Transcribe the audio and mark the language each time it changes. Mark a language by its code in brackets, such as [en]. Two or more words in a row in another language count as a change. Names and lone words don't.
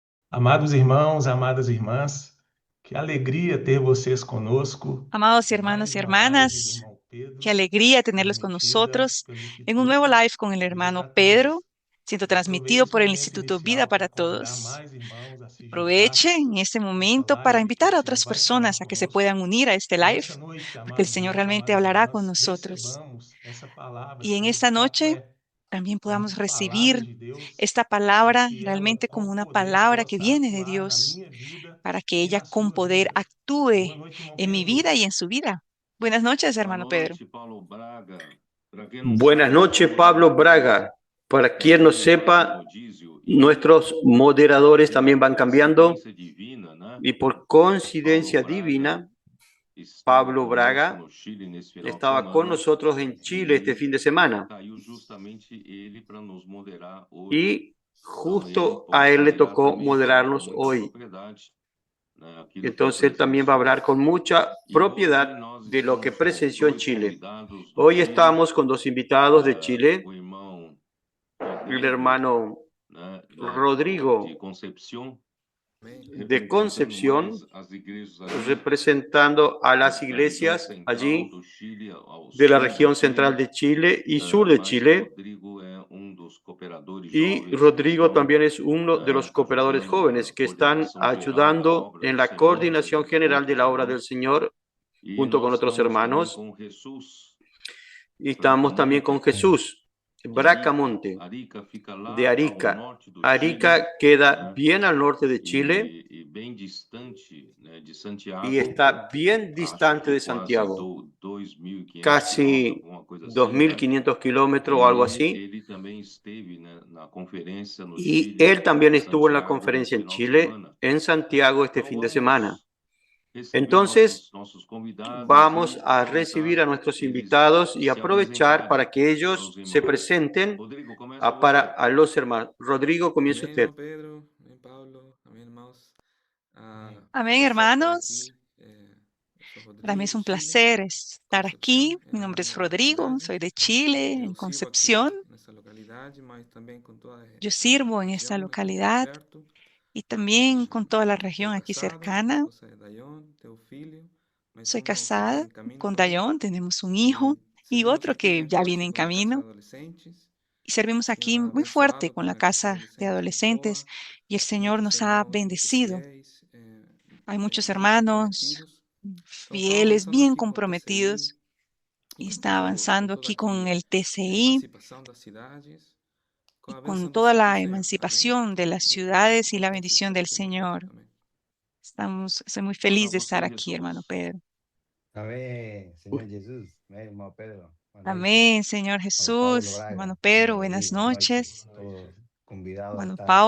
[pt] Amados irmãos, amadas irmãs, que alegria ter vocês conosco [es] Amados hermanos [pt] mais [es] y [pt] uma live do [es] hermanas, [pt] irmão [es] qué [pt] Pedro, [es] alegría tenerlos con [pt] transmitida [es] nosotros [pt] pelo [es] en un nuevo [pt] Instituto [es] live con el hermano [pt] Vida para [es] Pedro, [pt] Todos. [es] siendo [pt] E aproveito [es] transmitido [pt] esse [es] por el [pt] momento [es] Instituto Vida [pt] inicial para [es] para [pt] convidar [es] Todos. [pt] mais irmãos a se juntar [es] Aprovechen este [pt] nessa [es] momento para [pt] live que o [es] invitar a [pt] Senhor [es] otras [pt] vai falar [es] personas a que se [pt] conosco. [es] puedan unir a este [pt] E [es] live, [pt] nessa noite, [es] porque el [pt] amados [es] Señor [pt] irmãos, [es] realmente [pt] amadas [es] hablará con [pt] irmãs, [es] nosotros. [pt] recebamos essa palavra [es] Y en [pt] como de [es] esta [pt] fato [es] noche [pt] é, [es] también [pt] como [es] podamos [pt] palavra [es] recibir [pt] de Deus [es] esta [pt] e [es] palabra [pt] que ela [es] realmente [pt] com [es] como una [pt] poder [es] palabra que [pt] possa [es] viene de [pt] atuar na [es] Dios, [pt] minha vida [es] para que [pt] e [es] ella [pt] na [es] con [pt] sua [es] poder [pt] vida. Boa [es] actúe [pt] noite, irmão [es] en mi [pt] Pedro. [es] vida y en su vida. Buenas noches, [pt] Boa [es] hermano Pedro. [pt] noite, Paulo Braga. Para quem não [es] Buenas [pt] sabe, eu [es] noches, [pt] sou [es] Pablo [pt] moderador [es] Braga. Para quien no [pt] também lá do [es] sepa, [pt] Rodízio [es] nuestros moderadores [pt] e [es] también [pt] por [es] van cambiando [pt] coincidência divina, né? [es] y por [pt] Paulo [es] coincidencia [pt] Braga [es] divina, [pt] estava [es] Pablo [pt] conosco [es] Braga [pt] no Chile nesse final de [es] estaba con [pt] semana [es] nosotros en Chile este [pt] e [es] fin de semana [pt] caiu justamente ele para nos moderar hoje. [es] y [pt] Então ele [es] justo a [pt] pode [es] él le [pt] moderar [es] tocó [pt] também, falar com [es] moderarnos [pt] muita [es] hoy. [pt] propriedade, né, aqui do que ele [es] Entonces él también va a [pt] presenciou. [es] hablar con mucha [pt] E hoje [es] propiedad [pt] nós [es] de lo que [pt] estamos com [es] presenció en [pt] dois [es] Chile. [pt] convidados do [es] Hoy [pt] Chile, [es] estamos con dos invitados de Chile, [pt] o irmão [es] el [pt] Rodrigo, [es] hermano [pt] né, de [es] Rodrigo [pt] Concepción, [es] de [pt] representando mais [es] Concepción, [pt] as igrejas ali [es] representando a las [pt] da região [es] iglesias [pt] central [es] allí [pt] do Chile, ao [es] de la [pt] sul do [es] región central [pt] Chile, [es] de Chile y sur de [pt] mas o [es] Chile. [pt] Rodrigo é dos cooperadores [es] Y [pt] jovens que [es] Rodrigo [pt] estão [es] también es uno de los cooperadores [pt] ajudando [es] jóvenes [pt] na [es] que están [pt] coordenação geral da [es] ayudando [pt] obra [es] en [pt] do [es] la [pt] Senhor, [es] coordinación [pt] junto com [es] general de [pt] outros [es] la obra del [pt] irmãos. [es] Señor, [pt] E [es] junto con [pt] nós [es] otros [pt] estamos também [es] hermanos. [pt] com Jesus [es] Y estamos también con [pt] Bracamonte, [es] Jesús [pt] de Arica. [es] Bracamonte, [pt] Arica fica [es] de [pt] lá ao [es] Arica. [pt] norte do Chile, [es] Arica queda [pt] né? [es] bien al norte de Chile [pt] E bem distante, né, de [es] y [pt] Santiago, [es] está bien [pt] acho [es] distante [pt] que [es] de [pt] quase [es] Santiago, [pt] 2.500 quilômetros, [es] casi [pt] alguma coisa assim, né? [es] 2.500 kilómetros o algo [pt] E [es] así. [pt] ele também esteve, né, na conferência no [es] Y [pt] Chile, [es] él también [pt] em [es] estuvo en la [pt] Santiago, nesse [es] conferencia en [pt] final de [es] Chile, [pt] semana. [es] en Santiago este [pt] Então [es] fin de semana. [pt] vamos receber [es] Entonces, [pt] nossos convidados [es] vamos [pt] e [es] a recibir [pt] tentar [es] a nuestros [pt] eles [es] invitados y [pt] se [es] aprovechar [pt] apresentarem [es] para que [pt] para os [es] ellos se [pt] irmãos. [es] presenten [pt] Rodrigo, começa [es] para [pt] você. [es] a los hermanos. Rodrigo, comience [pt] Amém, [es] usted. [pt] irmão Pedro, amém, Paulo, amém, irmãos. Amém. [es] Amén, [pt] Prazer estar [es] hermanos. [pt] aqui. Eu sou [es] Para mí [pt] Rodrigo, [es] es [pt] de [es] un [pt] Chile, [es] placer estar aquí. [pt] Concepción é [es] Mi [pt] a [es] nombre es [pt] minha [es] Rodrigo, [pt] cidade. [es] soy de Chile, en [pt] Eu sirvo aqui [es] Concepción. [pt] nessa localidade, mas também com toda [es] Yo [pt] a [es] sirvo en esta [pt] região aqui [es] localidad [pt] perto. [es] y también con toda la [pt] Estou [es] región aquí [pt] casado, minha [es] cercana. [pt] esposa é Dayon, tenho filho, mais [es] Soy [pt] um que está [es] casada [pt] em caminho [es] con [pt] também. [es] Dayon, tenemos un hijo [pt] E [es] y [pt] servimos [es] otro [pt] aqui [es] que [pt] bem [es] ya [pt] forte [es] viene en [pt] com a casa de [es] camino. [pt] adolescentes. [es] Y servimos aquí [pt] Senhor [es] muy fuerte [pt] abençoado [es] con [pt] com [es] la [pt] a casa de [es] casa de [pt] adolescentes muito [es] adolescentes [pt] boa, [es] y el Señor [pt] muitos [es] nos ha [pt] irmãos muito [es] bendecido. [pt] fiéis, [es] Hay muchos [pt] bem [es] hermanos [pt] comprometidos. Então, estamos [es] fieles, [pt] avançando [es] bien [pt] aqui com o [es] comprometidos [pt] TCI [es] y [pt] e [es] está [pt] com [es] avanzando [pt] toda [es] aquí con [pt] aqui [es] el TCI [pt] emancipação das cidades, com [es] y [pt] a [es] con [pt] benção [es] toda [pt] do [es] la [pt] Senhor. Amém? [es] emancipación de las [pt] Muito [es] ciudades y la [pt] contente de [es] bendición [pt] estar [es] del [pt] aqui no culto. [es] Señor. [pt] Amém. [es] Soy muy [pt] Para [es] feliz de estar [pt] você, [es] aquí, hermano [pt] Jesus. [es] Pedro. Amén, Señor Jesús. Amén, hermano Pedro. Buenas noches. Amén, Señor Hermano Paulo Jesús. Hermano Braga. Pedro, Hermano buenas Rodrigo, buenas noches. noches. [pt] Todos convidados a [es] Hermano [pt] esta